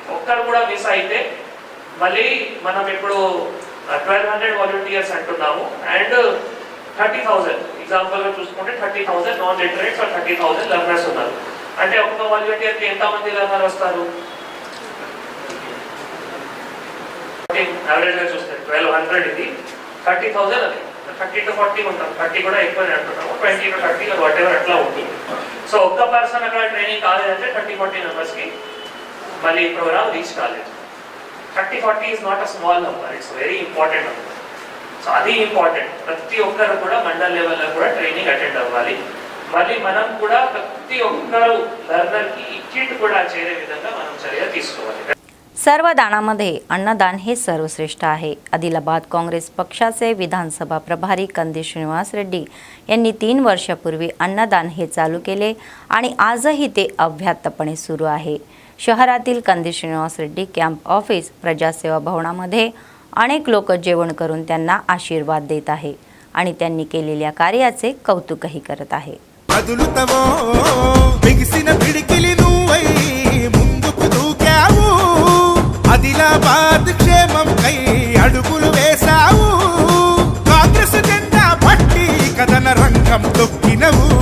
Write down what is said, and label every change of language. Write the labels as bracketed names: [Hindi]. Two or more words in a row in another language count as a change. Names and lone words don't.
[Telugu] ఒక్కరు కూడా మిస్ అయితే మళ్ళీ మనం ఇప్పుడు 1200 వాలంటీర్స్ అంటున్నాము అండ్ 30,000 ఎగ్జాంపుల్గా చూసుకుంటే 30,000 [English] non literates [Telugu] 30,000 లెర్నర్స్ ఉన్నారు. అంటే ఒక్క వాలంటీర్కి ఎంతమంది లెర్నర్ వస్తారు? యావరేజ్గా చూస్తే 1200, ఇది 30,000, అది 30 to 40 ఉంటాం. 30 కూడా ఎక్కువనే అంటున్నాము, 20 to 30 [English] what ever [Telugu] అట్లా ఉంటుంది. సో ఒక్క పర్సన్ అక్కడ ట్రైనింగ్ కాలేదంటే 30-40 మెంబర్స్కి మళ్ళీ [English] program reach [Telugu] కాలేదు. [English] 30-40 is not a small number, it's very important number. [Telugu] సో అది ఇంపార్టెంట్. ప్రతి ఒక్కరు కూడా మండల్ లెవెల్లో కూడా [English] training attend [Telugu] అవ్వాలి. మళ్ళీ మనం కూడా ప్రతి ఒక్కరు లర్నర్కి ఈ కిట్ కూడా చేరే విధంగా మనం చర్య తీసుకోవాలి. [Marathi] सर्व दानामध्ये अन्नदान हे सर्वश्रेष्ठ आहे. आदिलाबाद काँग्रेस पक्षाचे विधानसभा प्रभारी कंदी श्रीनिवास रेड्डी यांनी 3 वर्षापूर्वी अन्नदान हे चालू केले आणि आजही ते अव्याहतपणे सुरू आहे. शहरातील कंदी श्रीनिवास रेड्डी [English] camp office [Marathi] प्रजासेवा भवनामध्ये अनेक लोक जेवण करून त्यांना आशीर्वाद देत आहे आणि त्यांनी केलेल्या कार्याचे कौतुकही करत आहे. [Telugu] కదులుతవో బిగిసిన పిడికిలి నువ్వై ముందుకు దూకావు ఆదిలాబాద్ క్షేమం కై అడుగులు వేశావు కాంగ్రెస్ జెండా పట్టి కథన రంగం తొక్కినవు